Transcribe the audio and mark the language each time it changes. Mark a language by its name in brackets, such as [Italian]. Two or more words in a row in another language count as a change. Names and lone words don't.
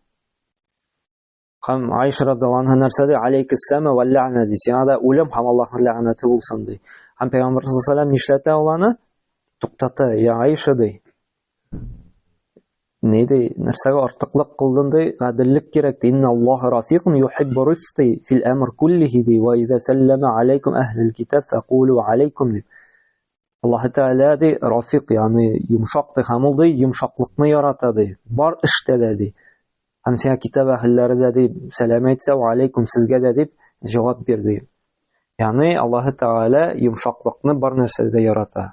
[Tatar] Һәм Айша радиллаһу анһа нәрсә ди? [Arabic] "عليكِ السام واللعنة" ди. [Tatar] Сиңа да үлем һәм Аллаһның ләгънәте булсын ди. Һәм Пәйгамбер [Arabic] صلى الله عليه [Tatar] нишләтә ул аны? Туктата, я Айша ди. Не ди, нәрсәгә артыклык кылдың ди? Гаделлек кирәк ди. [Arabic] "إن الله رفيق يحب الرفق في الأمر كله ди وإذا سلم عليكم أهل الكتاب فقولوا عليكم" ди. [Tatar] Аллаһ Тәгалә ди, рафиқ, ягъни йомшак ди, һәм ул ди йомшаклыкны ярата ди. Бар эштә дә ди. Һәм сиңа китап әһелләре дә ди, сәлам әйтсә, [Arabic] "وعليكم" [Tatar] сезгә дә дип җавап бирде. Ягъни Аллаһ Тәгалә йомшаклыкны бар нәрсәдә ярата.